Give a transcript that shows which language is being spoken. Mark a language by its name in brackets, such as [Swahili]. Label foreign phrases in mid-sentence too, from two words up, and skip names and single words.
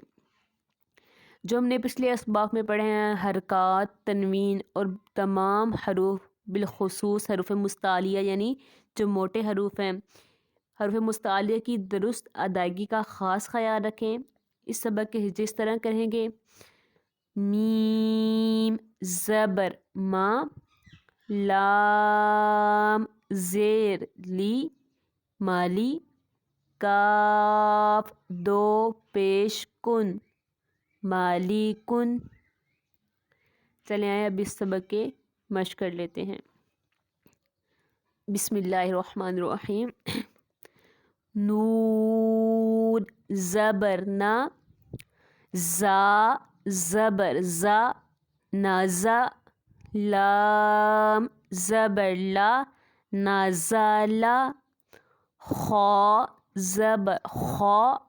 [Urdu] جو ہم نے پچھلے اسباق میں پڑھے ہیں، حرکات، تنوین اور تمام حروف بالخصوص حروف مستعلیہ یعنی جو موٹے حروف ہیں، حروف مستعلیہ کی درست ادائیگی کا خاص خیال رکھیں۔ اس سبق کے ہجے اس طرح کریں گے: میم زبر ما، لام زیر لی مالی، کاف دو پیش کن مالی کن۔ چلیں آئے اب اس سبق کے مشق کر لیتے ہیں۔ [Arabic] بسم اللہ الرحمن الرحیم۔ [Urdu] نون زبر نا، زا زبر زا نازا، لام زبر لا نازالا، خا زبر خا،